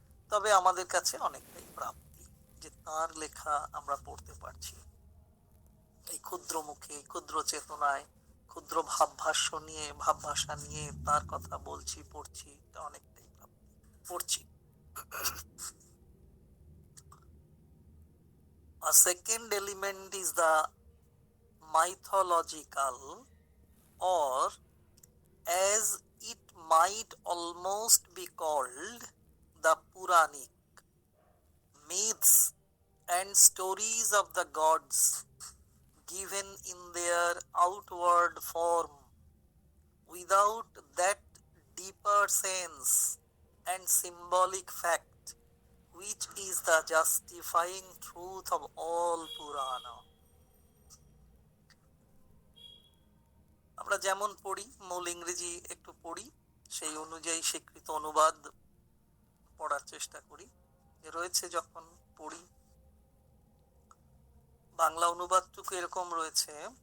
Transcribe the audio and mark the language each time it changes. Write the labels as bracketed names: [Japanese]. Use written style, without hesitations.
[Bangla] তবে আমাদের কাছে অনেকটাই প্রাপ্তি যে তার লেখা আমরা পড়তে পারছি, এই ক্ষুদ্র মুখে, ক্ষুদ্র চেতনায়, ক্ষুদ্র ভাবভাষ্য নিয়ে, ভাবভাষা নিয়ে তার কথা বলছি, পড়ছি, এটা অনেকটাই প্রাপ্তি। পড়ছি। [English] A second element is the mythological, or as it might almost be called, the Puranic myths and stories of the gods, given in their outward form, without that deeper sense and symbolic fact which is the justifying truth of all Purana. [Bangla] আমরা যেমন পড়ি, মূল ইংরেজি একটু পড়ি, সেই অনুযায়ী স্বীকৃত অনুবাদ পড়ার চেষ্টা করি। রয়েছে যখন পড়ি, বাংলা অনুবাদটুকু এরকম রয়েছে,